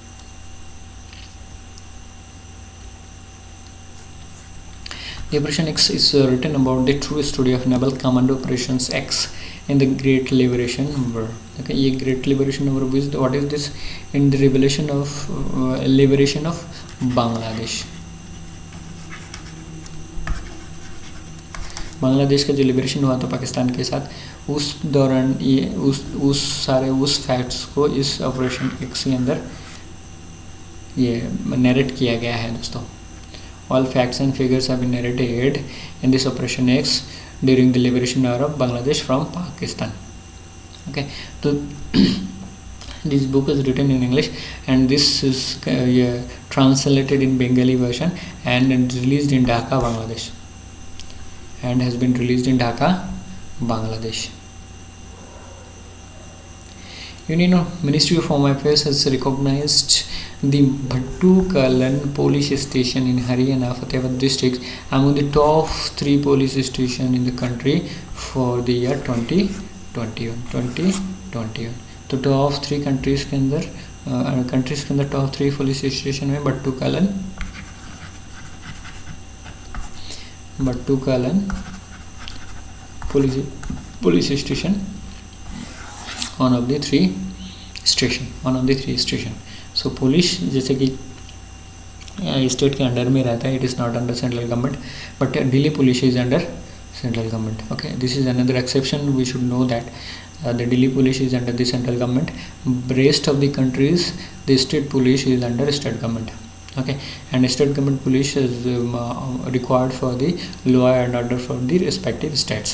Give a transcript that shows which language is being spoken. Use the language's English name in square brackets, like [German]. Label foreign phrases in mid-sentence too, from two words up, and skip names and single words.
[English] The Operation X is written about the true story of Naval Commando Operations X in the Great Liberation War. Okay, ये Great Liberation War, what is this? In the liberation of Bangladesh. [Hindi] बांग्लादेश का जो लिबरेशन हुआ था पाकिस्तान के साथ, उस दौरान ये उस फैक्ट्स को इस ऑपरेशन एक्स के अंदर ये नरेट किया गया है दोस्तों. [English] All facts and figures have been narrated in this Operation X during the liberation war of Bangladesh from Pakistan. Okay, so this book is written in English, and this is translated in Bengali version and released in Dhaka, Bangladesh. And has been released in Dhaka, Bangladesh. Union Ministry of Home Affairs has recognized the Bhattu-Kalan police station in Haryana, Fatehpur district among the top 3 police stations in the country for the year 2021. तो top 3 countries [Hindi] के अंदर [English] top 3 police station में Bhattu-Kalan police station, one of the three station. So [Hindi] पुलिस जैसे कि स्टेट के अंडर में रहता है, [English] it is not under central government, but Delhi police is under central government. Okay, this is another exception. We should know that the Delhi police is under the central government. Rest of the countries, the state police is under state government. Okay, and state government police is required for the law and order for the respective states.